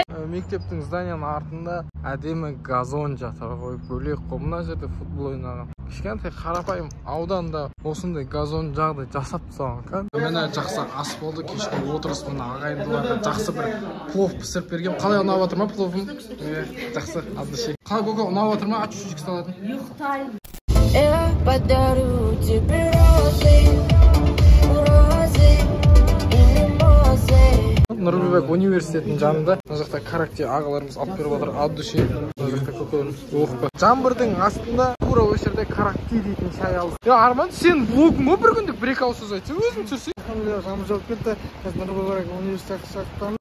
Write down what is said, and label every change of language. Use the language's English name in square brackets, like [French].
[Kazakh] Мектептің зданияның артында әдемі газон жатыр ғой, бөлек қой. Мына жерде футбол ойнаған. Кішкентай қарапайым ауданда осындай газон жағдай жасап тастаған. Міне жақсы ас болды, кешкі отырыс мына ағайындыларға жақсы бір плов пісіріп берген. Қалай ұнап отыр ма пловым? Жақсы, аддышек. Қалай көке ұнап отыр ма? Ат чуть-чуть салатын. Юхтайм. [Russian] Я подарю тебе розы, розы и лимозы. [Kazakh] Нұрбек университетінің жанында. Мына жақта карате ағаларымыз алып беріп отыр, аддышек. Мына жақта көкелеріміз оқып. Жаңбырдың астында тура осы жерде карате дейтін шай алды. Арман, сен блогыңа бір күндік бір-екі ауыз сөз айтсаң, өзің түсірсең. Алхамдулилlah, жаңбыр жауып кетті. Қазір Нұрбек университет шақыртамын.